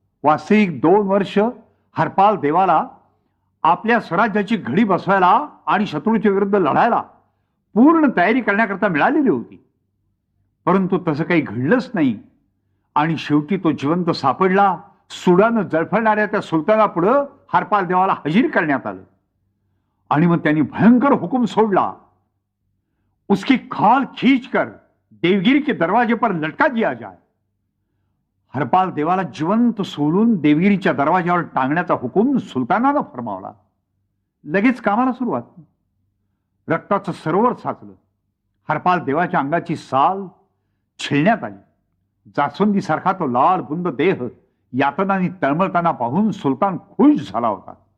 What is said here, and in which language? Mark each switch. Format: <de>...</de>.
<mr>वास्तविक 2 वर्ष हरपाल देवाला आपल्या स्वराज्याची घडी बसवायला आणि शत्रूच्या विरुद्ध लढायला पूर्ण तयारी करण्याकरता मिळालेली होती. परंतु तसं काही घडलंच नाही आणि शेवटी तो जिवंत सापडला. सुडानं जळफळणाऱ्या त्या सुलतानापुढं हरपाल देवाला हजीर करण्यात आलं आणि मग त्यांनी भयंकर हुकूम सोडला.</mr> <hi>उसकी खाल खींच कर देवगिरी के दरवाजे पर लटका दिया जाए.</hi> <mr>हरपाल देवाला जिवंत सोडून देवगिरीच्या दरवाज्यावर टांगण्याचा हुकूम सुलतानानं फरमावला. लगेच कामाला सुरुवात. रक्ताचं सरोवर साचलं. हरपाल देवाच्या अंगाची साल छिळण्यात आली. जास्वंदीसारखा तो लाल बुंद देह यातनांनी तळमळताना पाहून सुलतान खुश झाला होता.</mr>